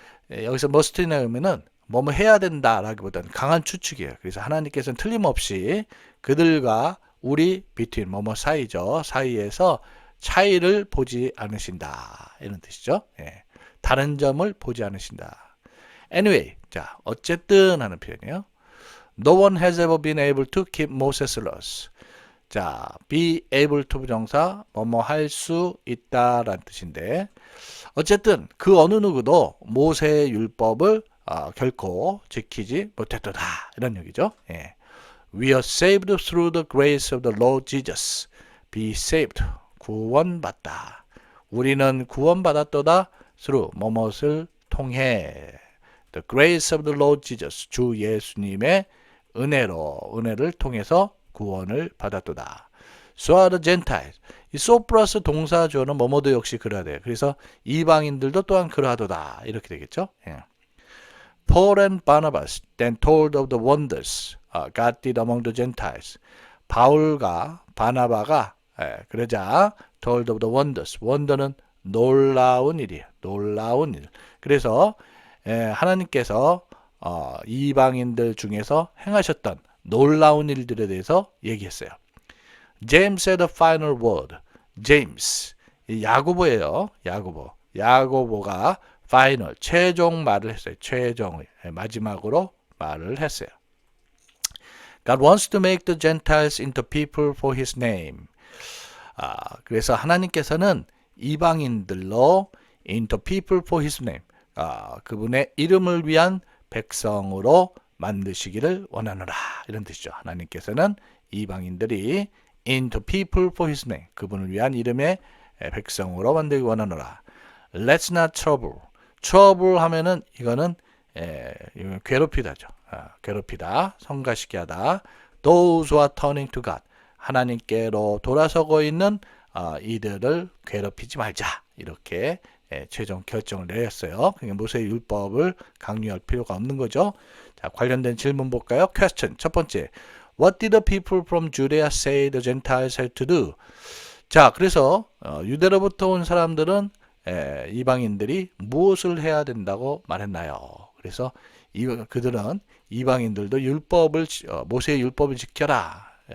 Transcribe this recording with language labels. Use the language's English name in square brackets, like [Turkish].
[Korean] 여기서 must나 의미는 뭐뭐 해야 된다라기보다는 강한 추측이에요. 그래서 하나님께서는 틀림없이 그들과 우리 between 뭐뭐 사이죠. 사이에서 차이를 보지 않으신다. 이런 뜻이죠. 예. 다른 점을 보지 않으신다. Anyway, 자, 어쨌든 하는 표현이에요. [English] No one has ever been able to keep Moses' laws. [Korean] 자, be able to 부정사, 뭐뭐 할 수 있다라는 뜻인데, 어쨌든 그 어느 누구도 모세의 율법을 결코 지키지 못했도다. 이런 얘기죠. 예. [English] We are saved through the grace of the Lord Jesus. [Korean] Be saved. 구원받다. 우리는 구원받았도다. through 뭐뭇을 통해. [English] The grace of the Lord Jesus. [Korean] 주 예수님의 은혜를 통해서 구원을 받았도다. [English] So are the Gentiles. [Korean] 이 so 플러스 동사조는 뭐뭐도 역시 그러야 돼요. 그래서 이방인들도 또한 그러하도다. 이렇게 되겠죠. 예. [English] Paul and Barnabas then told of the wonders God did among the Gentiles. [Korean] 바울과 바나바가 그러자 [English] told of the wonders. [Korean] wonder는 놀라운 일이에요. 놀라운 일. 그래서 하나님께서 이방인들 중에서 행하셨던 놀라운 일들에 대해서 얘기했어요. [English] James said the final word. [Korean] James, 야고보예요. 야고보가 final, 최종 말을 했어요. 최종의 마지막으로 말을 했어요. [English] God wants to make the Gentiles into people for His name. [Korean] 그래서 하나님께서는 이방인들로 [English] into people for His name. [Korean] 그분의 이름을 위한 백성으로 만드시기를 원하노라. 이런 뜻이죠. 하나님께서는 이방인들이 [English] into people for His name. [Korean] 그분을 위한 이름의 백성으로 만들기 원하노라. [English] Let's not trouble. [Korean] trouble 하면은 이거는 괴롭히다죠. 괴롭히다, 성가시게 하다. [English] Those who are turning to God. [Korean] 하나님께로 돌아서고 있는 이들을 괴롭히지 말자. 이렇게 최종 결정을 내렸어요. 그러니까 모세의 율법을 강요할 필요가 없는 거죠. 자, 관련된 질문 볼까요? Question. 첫 번째. [English] What did the people from Judea say the Gentiles had to do? [Korean] 자, 그래서 유대로부터 온 사람들은 이방인들이 무엇을 해야 된다고 말했나요? 그래서 그들은 이방인들도 모세의 율법을 지켜라.